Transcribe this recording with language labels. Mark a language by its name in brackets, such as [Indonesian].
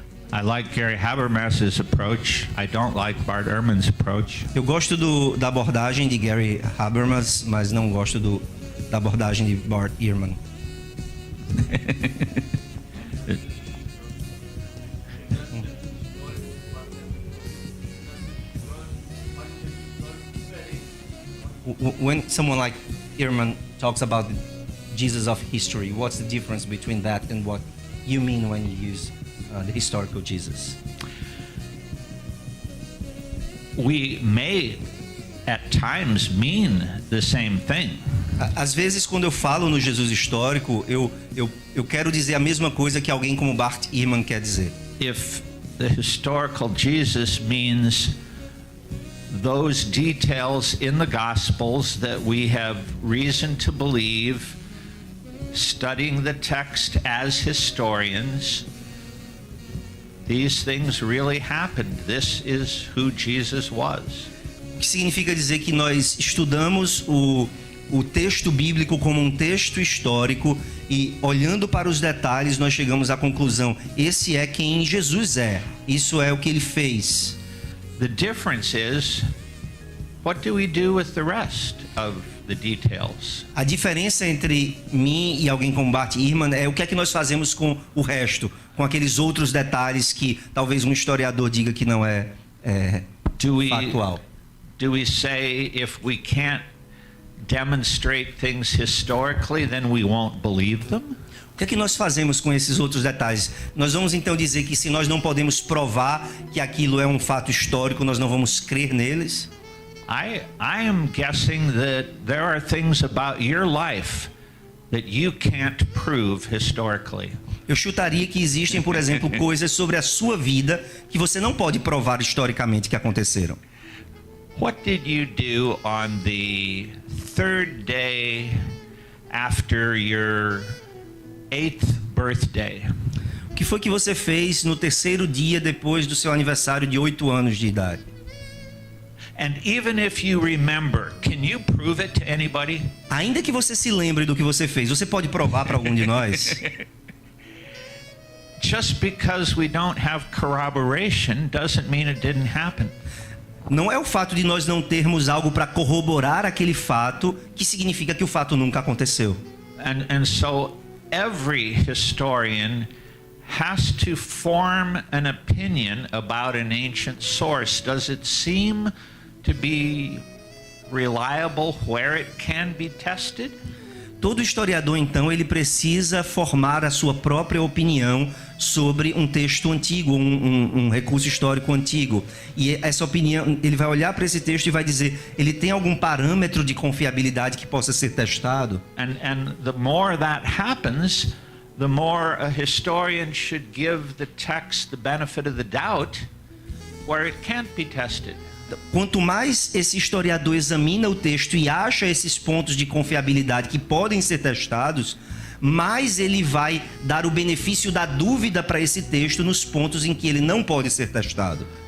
[English] I like Gary Habermas's approach. I don't like Bart Ehrman's approach. [Portuguese] Eu gosto da abordagem de Gary Habermas, mas não gosto da abordagem de Bart Ehrman. [English] When someone like Ehrman talks about the Jesus of history, what's the difference between that and what you mean when you use the historical Jesus? We may at times mean the same thing. [Portuguese] Às vezes, quando eu falo no Jesus histórico, eu quero dizer a mesma coisa que alguém como Bart Ehrman quer dizer. [English] If the historical Jesus means those details in the Gospels that we have reason to believe, studying the text as historians, these things really happened. This is who Jesus was. [Portuguese] O que significa dizer que nós estudamos o texto bíblico como um texto histórico e, olhando para os detalhes, nós chegamos à conclusão: esse é quem Jesus é, isso é o que ele fez. [English] The difference is, what do we do with the rest of the details? [Portuguese] A diferença entre mim e alguém como Bart Ehrman é o que é que nós fazemos com o resto, com aqueles outros detalhes que talvez um historiador diga que não é factual. [English] Do we say if we can't demonstrate things historically, then we won't believe them? [Portuguese] O que é que nós fazemos com esses outros detalhes? Nós vamos então dizer que se nós não podemos provar que aquilo é um fato histórico, nós não vamos crer neles? [English] I am guessing that there are things about your life that you can't prove historically. [Portuguese] Eu chutaria que existem, por exemplo, coisas sobre a sua vida que você não pode provar historicamente que aconteceram. [English] What did you do on the third day after your 8th birthday? [Portuguese] O que foi que você fez no terceiro dia depois do seu aniversário de 8 anos de idade? [English] And even if you remember, can you prove it to anybody? [Portuguese] Ainda que você se lembre do que você fez, você pode provar para algum de nós? [English] Just because we don't have corroboration doesn't mean it didn't happen. [Portuguese] Não é o fato de nós não termos algo para corroborar aquele fato que significa que o fato nunca aconteceu. [English] And so every historian has to form an opinion about an ancient source. Does it seem to be reliable where it can be tested? [Portuguese] Todo historiador, então, ele precisa formar a sua própria opinião sobre um texto antigo, um recurso histórico antigo. E essa opinião, ele vai olhar para esse texto e vai dizer, ele tem algum parâmetro de confiabilidade que possa ser testado? [English] And the more that happens, the more a historian should give the text the benefit of the doubt where it can't be tested. [Portuguese] Quanto mais esse historiador examina o texto e acha esses pontos de confiabilidade que podem ser testados, mais ele vai dar o benefício da dúvida para esse texto nos pontos em que ele não pode ser testado.